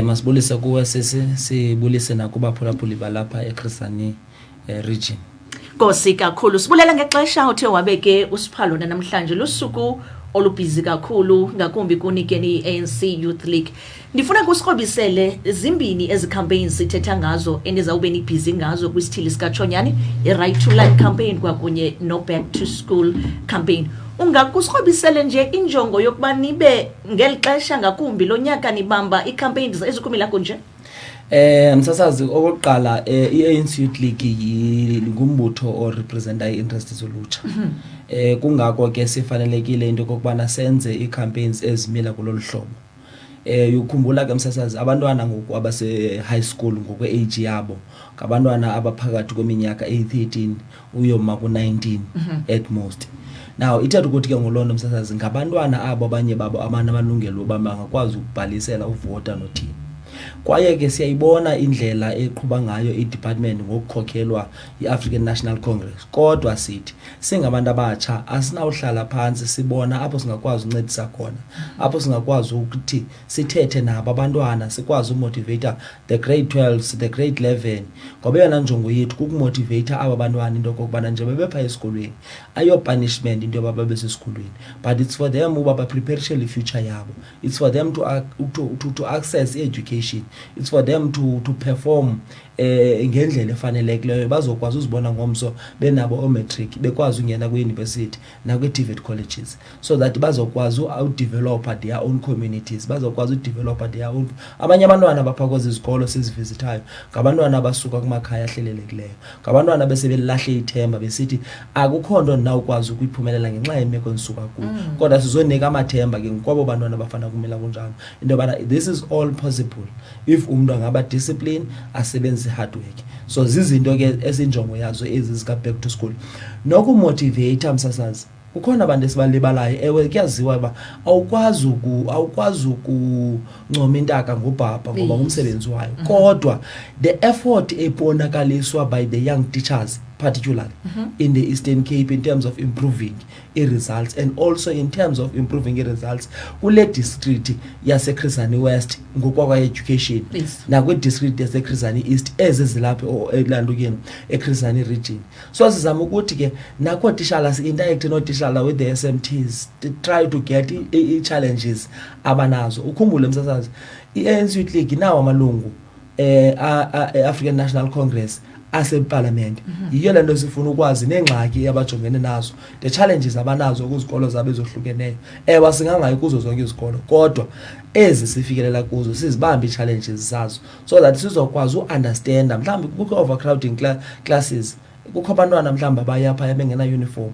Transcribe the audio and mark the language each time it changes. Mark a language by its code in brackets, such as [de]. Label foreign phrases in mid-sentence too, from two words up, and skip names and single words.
[xh] Masibulise kuwe sibulise nakubaphulaphuli balapha eChris Hani region. Nkosi kakhulu. Sibulela ngexesha uthe wabeke usiphalo namhlanje lusuku olubhizi kakhulu ngakumbi kunikeni i-ANC Youth League. Ndifuna kusikrobisele zimbini ezi campaigns sithetha ngazo enizawube nibhizi ngazo kwisithili sikaTshonyane, i-Right to Learn campaign kwakunye no-Back to School campaign. Ungakusikrobisele nje injongo yokuba nibe ngeli xesha ngakumbi lo nyaka nibamba i-campaigns ezikumila kunje? Msasazi okokuqala i-ANC Youth League ngumbutho orepresenta i-interest zolutsha. Kungako ke sifanelekile into kokubana senze i-campaigns ezimila kulolu hlobo. Ukhumbula ke msasazi abantwana ngoku abase high school ngokwe-age yabo ngabantwana abaphakathi kweminyaka eyi-13 uyoma ku-19 [en] at most. [xh] Now ithatha ukuthi ke ngolondo msasazi ngabantwana abo abanye babo amalungelo oba bangakwazi ukubhalisela uvota nothini. Kwaye ke siyayibona indlela eqhuba ngayo i-department ngokukhokhelwa i-African National Congress. Kodwa sithi singabantu abatsha asinawuhlala phansi sibona apho singakwazi uncedisa khona, apho singakwazi ukuthi sithethe nabo abantwana, sikwazi umotivate [en] the grade 12s, the grade 11. [xh] Ngoba yona njongo yethu kukumotivate aba bantwana into kokubana nje bebepha esikolweni ayo punishment into yoba babe sesikolweni, [en] but it's for them [xh] uba ba-prepare [en] future yabo. It's for them to access education. It's for them to perform [xh] ngendlela efanelekileyo bazokwazi uzibona ngomso benabo o-matric bekwazi ungena kwi-university nakwi-TVET colleges, [en] so that [xh] bazokwazi u-develop [en] their own communities, [xh] bazokwazi u-develop [en] their own. [xh] Abanye abantwana baphakoza izikolo sizivizitayo ngabantwana abasuka kumakhaya ahlelelekileyo, ngabantwana besebelahle ithemba besithi akukho nto ndinawukwazi ukuyiphumelela ngenxa yemeko endisuka kuyo. Kodwa sizonika amathemba ke ngokwabo bantwana bafana kumela kunjalo into yobana [en] this is all possible [xh] if umntu angaba discipline asebenze [en] hard work. [xh] So zizinto ke esinjongo yazo ezi zika Back to School nokumotivate msasazi. Kukhona abantu esibalibalayo ewe kuyaziwa uba awukwazi ukuncoma intaka ngobhabha ngoba umsebenzi wayo, kodwa [en] the effort [xh] ebonakaliswa [en] by the young teachers particularly in the Eastern Cape in terms of improving results and also in terms of improving results [xh] kule district yase Chris Hani West ngokwa education nakwi district yase Chris Hani East ezizilapho elandukeni eChris Hani region. So sizama ukuthi ke nakho tishala si-interact no tishala [en] with the SMTs to try to get challenges [xh] abanazo. Ukhumbule msasazi i-ANC Youth League nawo amalungu African National Congress aseparliament. Yiyo lento sifuna ukwazi nengxaki abajongene nazo, [en] the challenges [xh] abanazo kuzikolo zabo ezohlukeneyo. Wasingangayi kuzo zonke izikolo, kodwa ezi sifikelela kuzo sizibambe i-challenges zazo [en] so that [xh] sizokwazi u-understand mhlawumbi kukho [en] overcrowding classes, [xh] kukho abantwana mhlawumbi abayapha bengena uniform.